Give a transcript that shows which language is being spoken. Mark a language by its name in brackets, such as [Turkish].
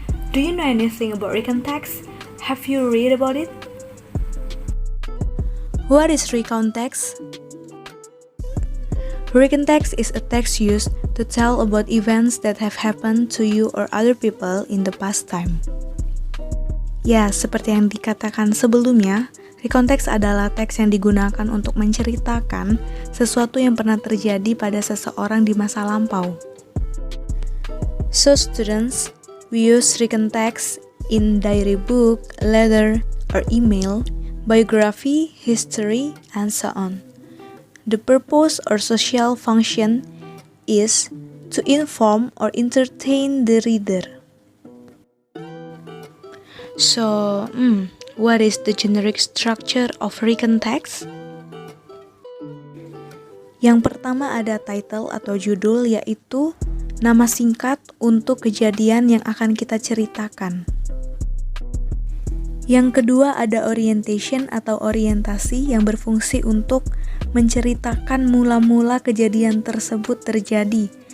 [English] Do you know anything about recount text? Have you read about it? What is recount text? Recount text is a text used to tell about events that have happened to you or other people in the past time. [Indonesian] Ya, seperti yang dikatakan sebelumnya, recount text adalah teks yang digunakan untuk menceritakan sesuatu yang pernah terjadi pada seseorang di masa lampau. [English] So students, we use recount text in diary book, letter, or email, biography, history, and so on. The purpose or social function is to inform or entertain the reader. So, what is the generic structure of recount text? [Indonesian] Yang pertama ada title atau judul, yaitu nama singkat untuk kejadian yang akan kita ceritakan. Yang kedua ada orientation atau orientasi yang berfungsi untuk menceritakan mula-mula kejadian tersebut terjadi.